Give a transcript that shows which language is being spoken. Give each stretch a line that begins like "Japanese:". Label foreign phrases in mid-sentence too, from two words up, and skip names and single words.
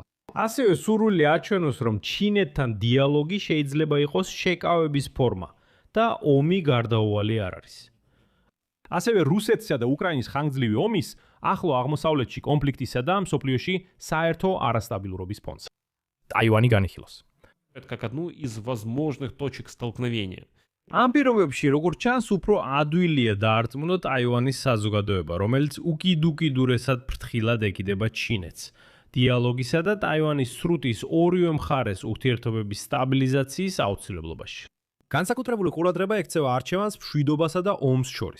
Georgian: ასევე სურვილი აჩვენოს, რომ ჩინეთთან დიალოგი შეიძლება იყოს შეკავების ფორმა და ომი გარდაუვალი არ არის. ასევე რუსეთსა და უკრაინის ხანგრძლივი ომის, ახლო აღმოსავლეთში კონფლიქტისა და მსოფლიოში საერთო არასტაბილურობის ფონს. ტაივანი განიხილოს.
Russian: Как одну из возможных точек столкновения.
Georgian: ამ პირობებში, როგორც ჩანს, უფრო ადვილია დაარწმუნო ტაივანის საზოგადოება, რომელიც უკიდურესად ფრთხილად ეკიდება ჩინეთს. დიალოგისა და ტაივანის სრუტის ორივე მხარეს ურთიერთობების სტაბილიზაციის აუცილებლობაში. განსაკუთრებული ყურადღება ექცევა არჩევანს მშვიდობასა და ომს შორის.